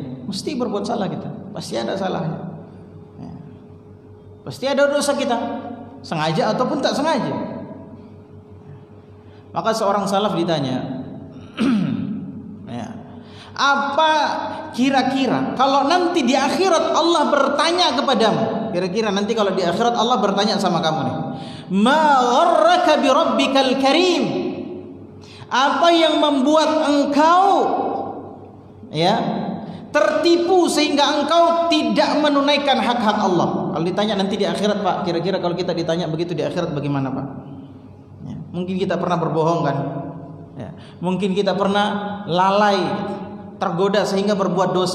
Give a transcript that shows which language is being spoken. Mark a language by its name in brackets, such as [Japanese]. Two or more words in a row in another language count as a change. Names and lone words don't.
[Indonesian] Mesti berbuat salah kita, pasti ada salahnya. Pasti ada dosa kita, sengaja ataupun tak sengaja. Maka seorang salaf ditanya, apa kira-kira kalau nanti di akhirat Allah bertanya kepadamu, kira-kira nanti kalau di akhirat Allah bertanya sama kamu nih, [Arabic] ما غرك بربك الكريم, [Indonesian] apa yang membuat engkau tertipu sehingga engkau tidak menunaikan hak-hak Allah? Kalau ditanya nanti di akhirat, Pak, kira-kira kalau kita ditanya begitu di akhirat bagaimana, Pak? Mungkin kita pernah berbohong kan? Mungkin kita pernah lalai, tergoda sehingga berbuat dosa.